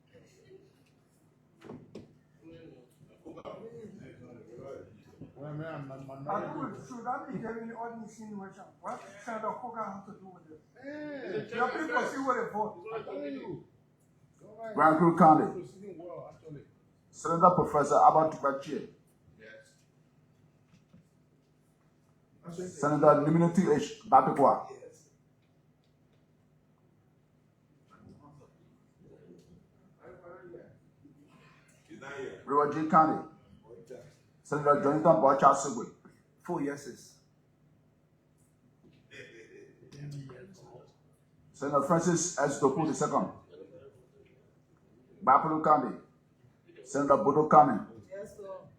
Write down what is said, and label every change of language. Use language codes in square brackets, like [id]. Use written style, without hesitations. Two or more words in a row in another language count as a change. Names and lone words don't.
[en] Should I be giving the audience insinuation? What Senator Koga have to do with this? Your people see what they vote. Grand Crew County. Senator Professor Abba Tupachie. Senator Niminati H. Batukwa. River G County. Senator Jonathan Bocha Sigwe. 4 yeses. Senator Francis S. Dopu II. Bapulu County. Senator Bodo Kame. Yes, sir.